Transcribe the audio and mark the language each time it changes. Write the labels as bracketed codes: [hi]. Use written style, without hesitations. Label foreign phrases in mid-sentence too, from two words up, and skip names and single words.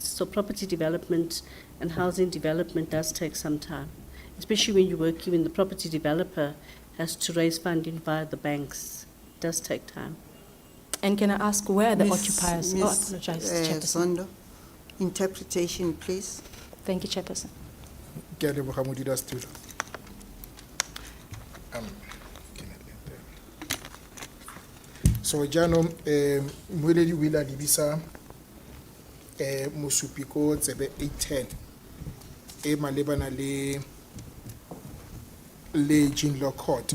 [en] So property development and housing development does take some time, especially when you're working when the property developer has to raise funding via the banks. does take time. And can I ask where are the Miss- occupiers? Oh, I Miss, apologize, Chairperson. Zondo, interpretation, please. Thank you, Chairperson. [tn] Ke a leboga modulasetulo. So jaanong moeledi o ile a lebisa mosupi ko tsebe 810 e malebana le Gene Law Court.